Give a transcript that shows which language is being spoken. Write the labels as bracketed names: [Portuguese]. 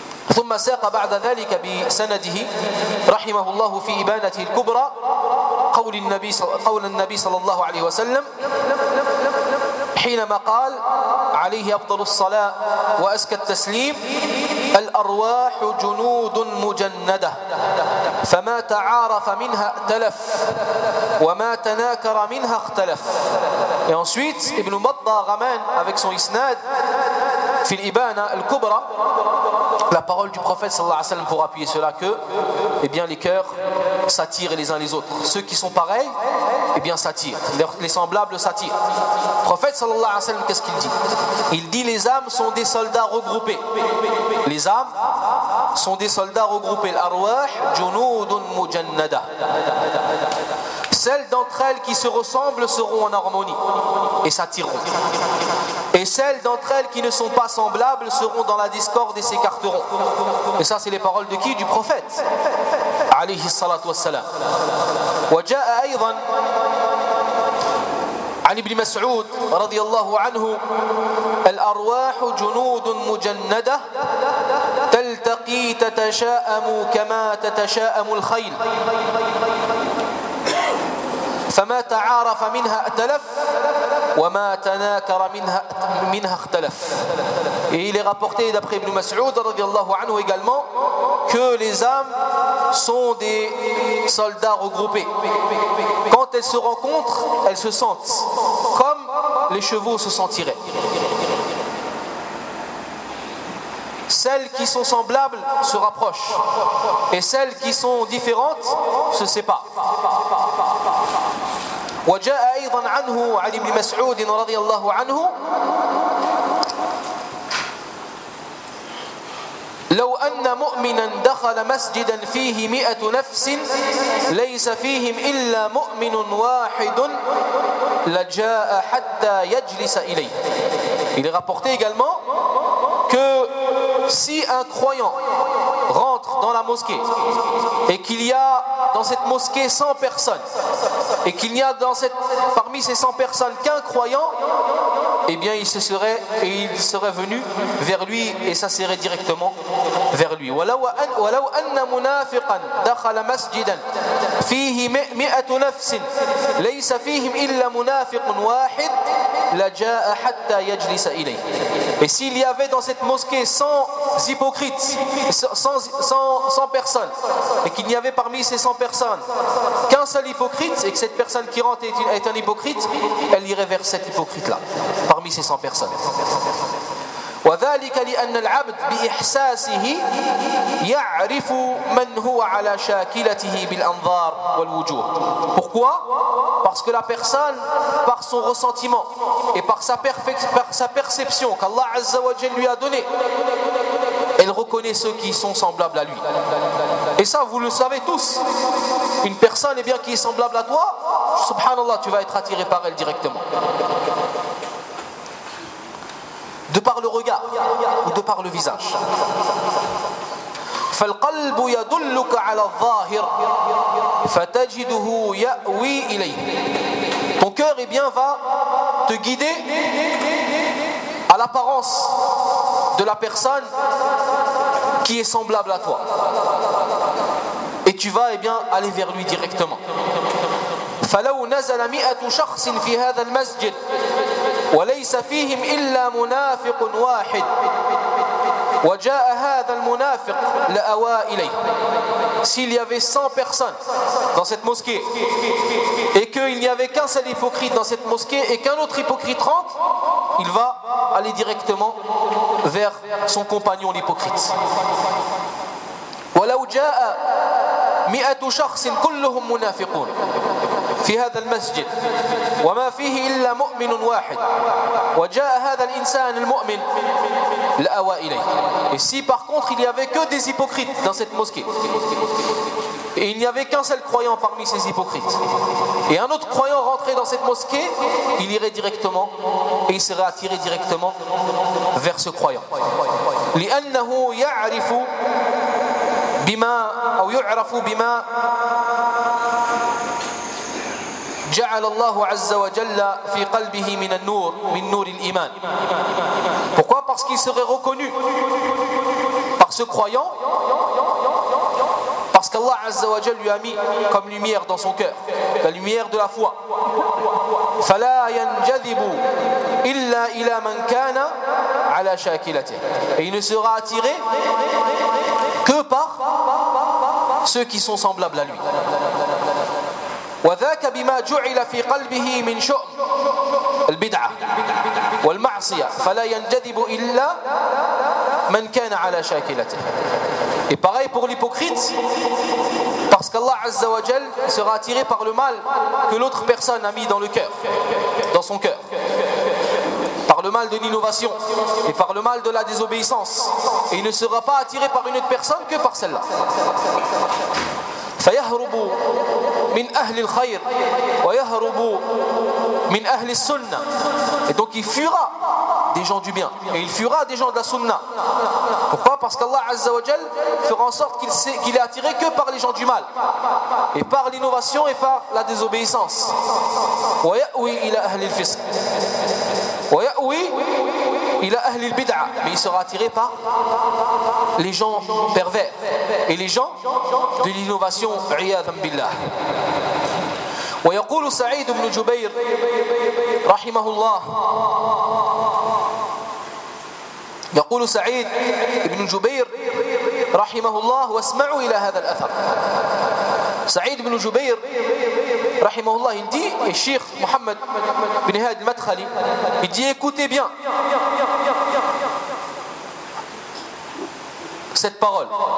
[Arabic] ثم ساق بعد ذلك بسنده رحمه الله في إبانته الكبرى قول النبي صلى الله عليه وسلم حينما قال عليه أفضل الصلاة وأزكى التسليم الأرواح جنود مجندة فما تعارف منها ائتلف وما تناكر منها اختلف. [French] Et ensuite Ibn Battah Ghaman avec son isnad [Arabic] في الإبانة الكبرى, [French] la parole du prophète sallallahu alayhi wa sallam pour appuyer cela, que eh bien, les cœurs s'attirent les uns les autres. Ceux qui sont pareils, eh bien, s'attirent. Les semblables s'attirent. Le prophète sallallahu alayhi wa sallam, qu'est-ce qu'il dit? Il dit les âmes sont des soldats regroupés. Les âmes sont des soldats regroupés. [Arabic] L'arwah junudun mujannada. [French] Celles d'entre elles qui se ressemblent seront en harmonie et s'attireront. Et celles d'entre elles qui ne sont pas semblables seront dans la discorde et s'écarteront. Et ça, c'est les paroles de qui? Du prophète. [Arabic] عليه الصلاة والسلام. وجاء أيضا عن ابن مسعود رضي الله عنه الأرواح جنود مجندة تلتقي تتشاءم كما تتشاءم الخيل فما تعارف منها ائتلف وما تناكر منها اختلف. [French] Et il est rapporté d'après Ibn Mas'ud radiallahu anhu également que les âmes sont des soldats regroupés. Quand elles se rencontrent, elles se sentent comme les chevaux se sentiraient. Celles qui sont semblables se rapprochent et celles qui sont différentes se séparent. [Arabic] وجاء أيضا عنه علي بن مسعود رضي الله عنه لو أن مؤمنا دخل مسجدا فيه مئة نفس ليس فيهم إلا مؤمن واحد لجاء حتى يجلس إليه. [French] Il est rapporté également que si un croyant rentre dans la mosquée et qu'il y a dans cette mosquée 100 personnes et qu'il n'y a dans cette, parmi ces 100 personnes qu'un croyant, eh bien il se serait et il serait venu vers lui et ça serait directement vers lui. [Arabic] ولو أن منافقا دخل مسجدا فيه مئة نفس ليس فيهم إلا منافق واحد لجاء حتى يجلس إليه. [French] Et s'il y avait dans cette mosquée 100 hypocrites, 100 personnes, et qu'il n'y avait parmi ces 100 personnes qu'un seul hypocrite, et que cette personne qui rentre est un hypocrite, elle irait vers cet hypocrite-là, parmi ces 100 personnes. [Arabic] وذلك لأن العبد بإحساسه يعرف من هو على شاكلته بالأنظار والوجوه. [French] Pourquoi? Parce que la personne, par son ressentiment et par sa perception qu'Allah Azza wa Jalla lui a donnée, elle reconnaît ceux qui sont semblables à lui. Et ça, vous le savez tous. Une personne, eh bien, qui est semblable à toi, subhanallah, tu vas être attiré par elle directement. De par le regard ou de par le visage. [Arabic] فالقلب يدلك على الظاهر فتجده يأوي إليه. [French] Ton cœur, eh bien, va te guider à l'apparence de la personne qui est semblable à toi. Et tu vas, eh bien, aller vers lui directement. [Arabic] فلو نزل مئة شخص في هذا المسجد وليس فيهم إلا منافق واحد وجاء هذا المنافق لأوى إليه. [French] S'il y avait 100 personnes dans cette mosquée et qu'il n'y avait qu'un seul hypocrite dans cette mosquée et qu'un autre hypocrite rentre, il va aller directement vers son compagnon l'hypocrite. [Arabic] ولو جاء مئة شخص كلهم منافقون في هذا المسجد وما فيه إلا مؤمن واحد وجاء هذا الإنسان المؤمن لأوى إليه. [French] Et si par contre il n'y avait que des hypocrites dans cette mosquée et il n'y avait qu'un seul croyant parmi ces hypocrites et un autre croyant rentrait dans cette mosquée, il irait directement et il serait attiré directement vers ce croyant. [Arabic] لأنه يعرف بما أو يعرف بما جعل الله عز وجل في قلبه من النور من نور الإيمان. [French] Pourquoi? Parce qu'il serait reconnu par ce croyant, parce qu'Allah عز وجل lui a mis comme lumière dans son cœur, la lumière de la foi. [Arabic] فلا ينجذب إلا إلى من كان على شاكلته. [French] Et il ne sera attiré que par ceux qui sont semblables à lui. [Arabic] وذاك بما جعل في قلبه من شؤم البدعة والمعصية فلا ينجذب إلا من كان على شاكلته. [French] Et pareil pour l'hypocrite, parce qu'Allah Azza wa Jal sera attiré par le mal que l'autre personne a mis dans le cœur, dans son cœur. Par le mal de l'innovation et par le mal de la désobéissance. Et il ne sera pas attiré par une autre personne que par celle-là. [Arabic] فيهرب من أهل الخير ويهرب من أهل السنة. [French] Et donc il fuira des gens du bien et il fuira des gens de la sunna. Pourquoi? Parce qu'Allah Azza wa Jal fera en sorte qu'il est attiré que par les gens du mal et par l'innovation et par la désobéissance. [Arabic] ويأوي إلى أهل الفسق ويأوي إلى أهل البدعة. [French] Mais il sera attiré par les gens pervers et les gens de l'innovation. [Arabic] عياذا بالله. ويقول سعيد بن جبير رحمه الله يقول سعيد بن جبير رحمه الله واسمعوا إلى هذا الأثر. سعيد بن جبير رحمه الله يدي الشيخ محمد بن هاد المدخلي يدي [French] écoutez bien cette parole.